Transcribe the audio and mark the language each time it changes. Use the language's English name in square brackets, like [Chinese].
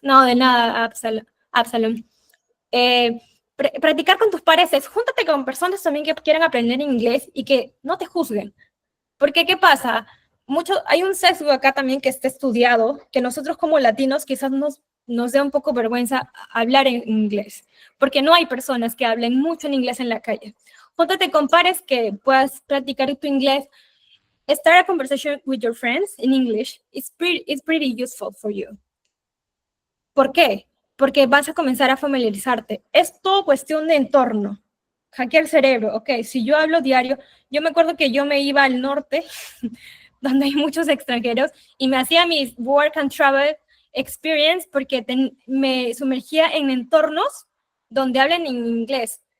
[Spanish] No, de nada, Absalom. Practicar con tus pares es júntate con personas también que quieran aprender inglés y que no te juzguen. Porque, ¿qué pasa? Hay un sesgo acá también que está estudiado, que nosotros como latinos quizás nos dé un poco vergüenza hablar en inglés, porque no hay personas que hablen mucho en inglés en la calle. Júntate con pares que puedas practicar tu inglés. [English] Start a conversation with your friends in English is pretty useful for you. [Spanish] ¿Por qué? Porque vas a comenzar a familiarizarte. Es todo cuestión de entorno. Hackea el cerebro. Ok, si yo hablo diario, yo me acuerdo que yo me iba al norte, donde hay muchos extranjeros, y me hacía mis [English] work and travel experience [Spanish] porque me sumergía en entornos donde hablen en inglés.